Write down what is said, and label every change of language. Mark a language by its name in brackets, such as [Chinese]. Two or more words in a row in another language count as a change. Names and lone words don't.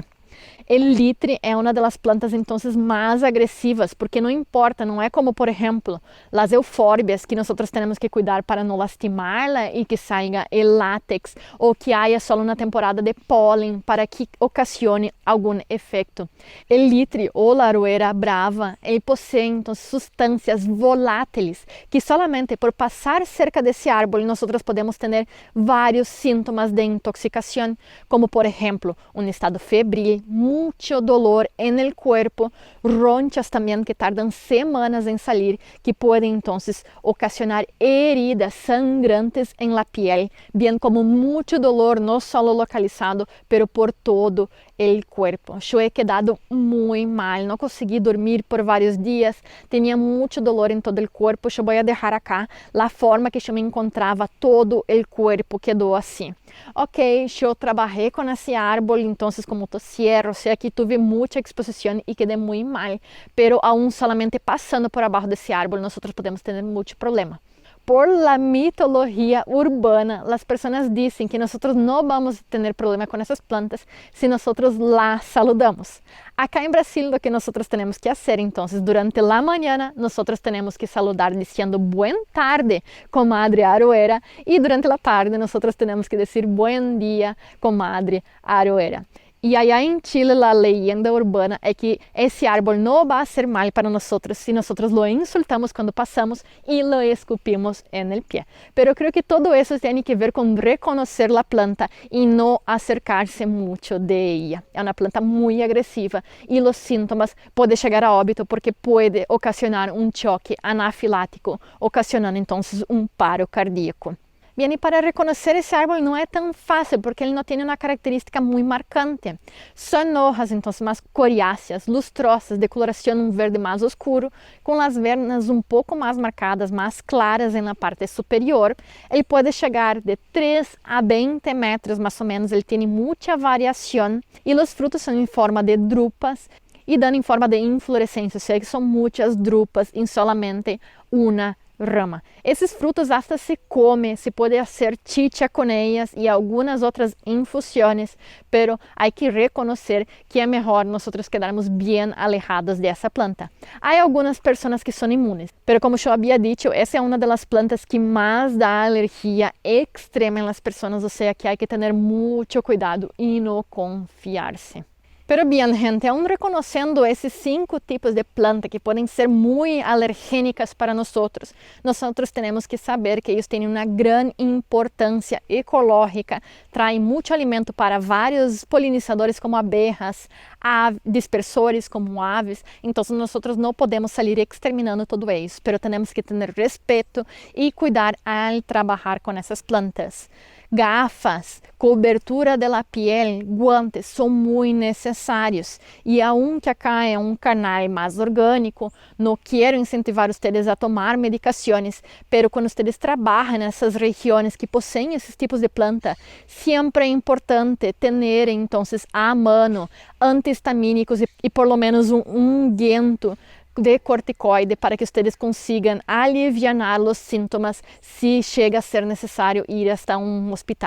[Portuguese] El litre é uma das plantas então mais agressivas, porque não importa, não é como, por exemplo, as eufórbias que nós temos que cuidar para não lastimá-la e que saia o látex, ou que haja só uma temporada de pólen para que ocasione algum efeito. El litre ou a aroeira brava, ele possui então substâncias voláteis que solamente por passar cerca desse árvore nós podemos ter vários sintomas de intoxicação, como por exemplo, [Spanish] estado febril, mucho dolor en el cuerpo, ronchas también que tardan semanas en salir, que pueden entonces ocasionar heridas sangrantes en la piel, bien como mucho dolor no solo localizado, pero por todo el cuerpo. Yo he quedado muy mal, no conseguí dormir por varios días, tenía mucho dolor en todo el cuerpo. Yo voy a dejar acá la forma que yo me encontraba, todo el cuerpo quedó así. [Portuguese] Ok, eu trabalhei com esse árbol, então como motosierra, ou seja, que tive muita exposição e quedei muito mal, [Spanish] pero aún solamente [Portuguese] passando por abaixo desse árbol, nós podemos ter muito problema. [Spanish] Por la mitología urbana, las personas dicen que nosotros no vamos a tener problema con esas plantas si nosotros las saludamos. Acá en Brasil, lo que nosotros tenemos que hacer, entonces, durante la mañana, nosotros tenemos que saludar diciendo buen tarde, comadre Aroeira, y durante la tarde nosotros tenemos que decir buen día, comadre Aroeira. [Portuguese] E allá em Chile, a [Spanish] leyenda urbana [Portuguese] é que esse árbol não vai ser mal para nós se nós [Spanish] lo insultamos [Portuguese] quando passamos e [Spanish] lo escupimos [Portuguese] no pé. [Spanish] Pero creo que [Portuguese] todo isso tem que ver com reconhecer a planta e não acercar-se muito [Spanish] de ella. [Portuguese] É uma planta muito agressiva e os sintomas podem chegar a óbito porque pode ocasionar um choque anafilático, ocasionando então paro cardíaco. [Spanish] Bien, y para reconocer ese árbol no es tan fácil porque él no tiene una característica muy marcante. Son hojas entonces más coriáceas, lustrosas, de coloración verde más oscuro, con las venas un poco más marcadas, más claras en la parte superior. Él puede llegar de 3 a 20 metros más o menos, él tiene mucha variación y los frutos son en forma de drupas y dan en forma de inflorescencia, o sea que son muchas drupas en solamente una rama. [Portuguese] Esses frutos hasta se come, se pode fazer chicha com elas e algumas outras infusões, [Spanish] pero hay que [Portuguese] reconhecer que é melhor nós quedarmos bem alejados dessa planta. Há algumas pessoas que são imunes, pero como eu havia dito, essa é uma das plantas que mais dá alergia extrema nas pessoas, ou seja, que [Spanish] hay que [Portuguese] ter muito cuidado e não confiar-se. [Spanish] Pero bien, [Portuguese] gente, aún reconociendo esses 5 tipos de planta que podem ser muito alergênicas para nós temos que saber que eles têm uma grande importância ecológica, traem muito alimento para vários polinizadores como abejas, dispersores como aves, então nós não podemos sair exterminando tudo isso, pero temos que ter respeito e cuidar ao trabalhar com essas plantas. Gafas, cobertura da pele, guantes são muito necessários. E [Spanish] aunque acá [Portuguese] é um canal mais orgânico, não quero incentivar vocês a tomar medicações, pero quando vocês trabalham nessas regiões que possuem esses tipos de planta, sempre é importante ter então a mano antihistamínicos e [Spanish] por lo menos [Portuguese] um unguento de corticoide para que vocês consigam aliviar os sintomas se chega a ser necessário ir até um hospital.